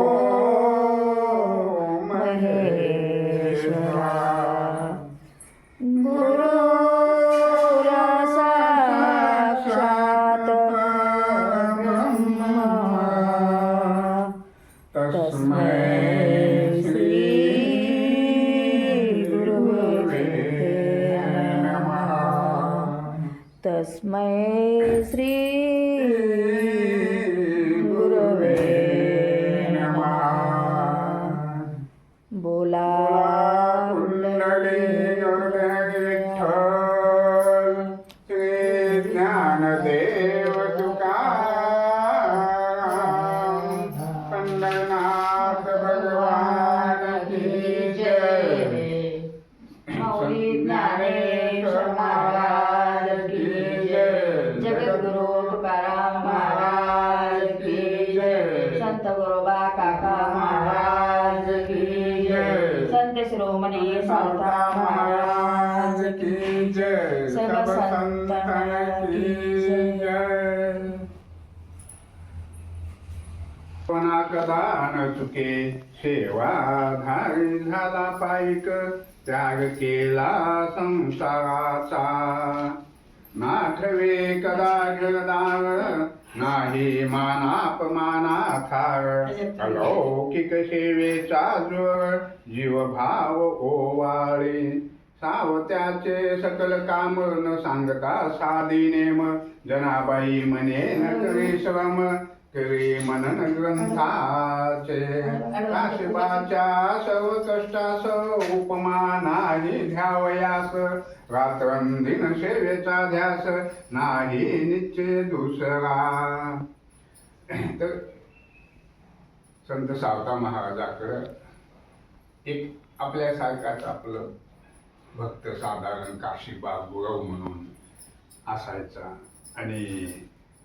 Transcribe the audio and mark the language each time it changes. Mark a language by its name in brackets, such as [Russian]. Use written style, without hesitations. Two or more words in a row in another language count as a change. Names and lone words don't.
[Sanskrit] महेश्वरा गुरुर्साक्षात् ब्रह्मा तस्मै श्री गुरुवे नमः तस्मै श्री गुरुवे नमः [Marathi] बोला कुंडली विठ्ठल श्री ज्ञानदेव तुकाराम [Hindi] पंढरनाथ भगवान की जय श्री ज्ञानेश्वर महाराज की जय जगद्गुरु तुकाराम महाराज की जय संत गुरोबा काका महाराज की जय संत शिरोमणी संता महाराज की जय सब संतान की जय [Marathi] पणा कदा न चुके सेवाधारी झाला पाईक त्याग केला संसाराचा नाठवे कदा जगदार नाही मानापमाना थार अलौकिक सेवेचा जोर जीवभाव ओवाळे सावत्याचे सकल काम न सांगता साधी नेम जनाबाई म्हणे न करे श्रम करे मनन ग्रंथाचे काशिबाच्या सर्व कष्टास उपमा नाही ध्यावयास रात्रंदिन सेवेचा ध्यास नाही निश्चय दुसरा तर संत सावता महाराजाकडं एक आपल्यासारखाच आपलं भक्त साधारण काशीबा गुरव म्हणून असायचा आणि तो